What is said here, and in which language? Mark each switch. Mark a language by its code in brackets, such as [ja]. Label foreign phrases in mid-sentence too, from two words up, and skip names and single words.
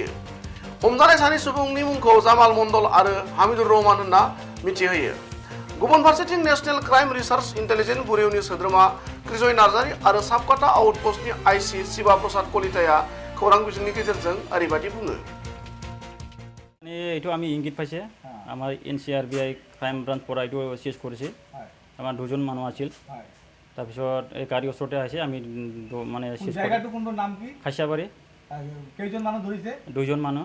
[brx] हमजानाय सानै सुबुंनि मुंखौ जामाल मण्डल आरो हामिदुर रहमान होनना मिथिहोयो। गुबुन फारसेथिं नेशनेल क्राइम रिसार्च इन्टेलिजेन्स बुरेउनि सोद्रोमा कृजय नार्जारी आरो साबकाटा आउटपस्टनि आइसि शिवा प्रसाद कलिताया खौरां बिजोंनि गेजेरजों ओरैबायदि बुङो। [as] এইটো আমি ইংগিত পাইছে আমাৰ NCRBI ক্ৰাইম ব্ৰাঞ্চ পৰা এইটো চিজ কৰিছে আমাৰ দুজন মানুহ আছিল তাৰপিছত এই গাড়ী ওচৰতে আহিছে আমি মানে জায়গাটো কোনটো নাম কি খাচিয়াবাৰী কেইজন মানুহ ধৰিছে দুজন মানুহ